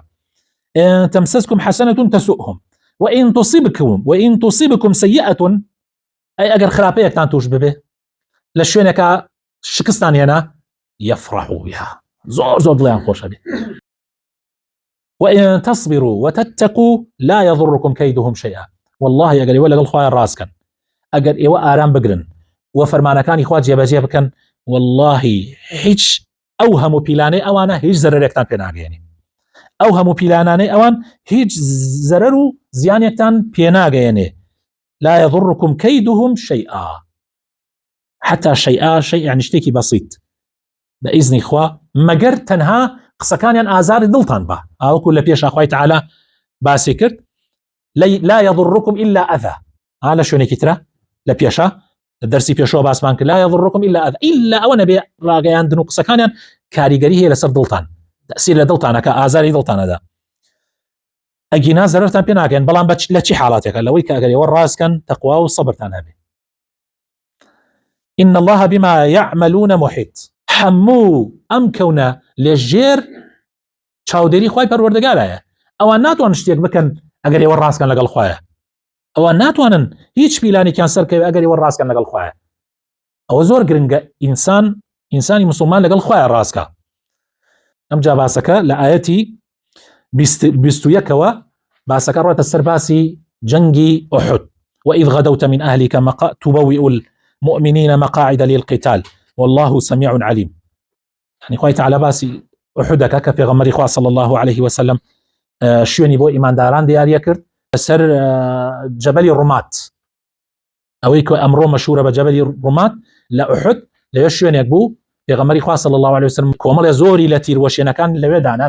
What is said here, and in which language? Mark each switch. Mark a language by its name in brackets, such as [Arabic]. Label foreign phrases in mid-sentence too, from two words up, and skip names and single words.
[Arabic] ئێن تەمسەسکم حەسەنەتون تەسوؤهم وئین تصیبکم سەیئەتون [Central Kurdish] ئەی ئەگەر خراپەیەکتان توش ببێ لە شوێنێکە شکستان هێنا [Arabic] یەفرحوا بها [Central Kurdish] زۆر دڵیان خۆشە بێ. [Arabic] وإن تصبروا وتتقوا لا يضركم كيدهم شيئا. [Central Kurdish] والله ئەگەر ئێوە لەگەڵ خوای ڕاستکەن، ئەگەر ئێوە ئارام بگرن و فەرمانەکانی خوا جێبەجێ بکەن، والله هیچ ئەو هەموو پیلانەی ئەوانە هیچ زەرەرێکتان پێ ناگەێنێ. ئەو هەموو پیلانانەی ئەوان هیچ زەرەر و زیانێکتان پێ ناگەێنێ. [Arabic] لا يضركم كيدهم شيئا. حتى شيئا شيء يعني [Central Kurdish] شتێکی بەسیط بإذن خوا مەگەر تەنها قسەکانیان ئازاری دڵتان بە. ئاوەکو لە پێشا خوای تعالی باسی کرد [Arabic] لا يضركم إلا أذى. [Central Kurdish] لە شوێنێکی ترە لە پێشە دەرسی پێشەوە باسمان کرد [Arabic] لا يضركم إلا أذى إلا [Central Kurdish] ئەوە نەبێ ڕاگەیاندن و قسەکانیان کاریگەری هەیە لەسەر دڵتان، تەسیر لە دڵتانەکە ئازاری دڵتانەدا، ئەگینا زەرەرتان پێ ناگەن. بەڵام لە چی حاڵاتێکە؟ لەوەی کە ئەگەر ئێوە ڕاستکەن تەقوا و سەبرتان هەبێ. [Arabic] إن الله بما يعملون محيط. [Central Kurdish] هەموو ئەم کەونە لێژێر چاودێری خوای پەروەردگارایە. ئەوان ناتوانن شتێک بکەن ئەگەر ئێوە ڕاستکەن لەگەڵ خوایە. ئەوان ناتوانن هیچ پیلانێکیان سەرکەوێ ئەگەر ئێوە ڕاستکەن لەگەڵ خوایە. ئەوە زۆر گرنگە ئینسانی مسلمان لەگەڵ خوایە ڕاستکە. ئەم جا باسەکە لە ئاەتی 21ەوە باسەکە ڕۆتە سەر باسی جەنگی ئوحود. [Arabic] وإذ غدوت من أهلك تبوئ المؤمنين مقاعد للقتال والله سميع عليم. [Central Kurdish] يعني خوای تعالی باسی ئوحودەکە کە پێغەمبەری خوا [Arabic] صلی الله عليه وسلم [Central Kurdish] شوێنی بۆ ئیمانداران دیاریە کرد سەر جەبەلی ڕومات، ئەوەی کە ئەمڕۆ مەشهورە بە جەبەلی ڕومات لە ئوحود. لەوێ شوێنێک بوو پێغەمبەری خوا [Arabic] صلی الله عليه وسلم [Central Kurdish] کۆمەڵی زۆری لە تیروەشێنەکان لەوێ دانا.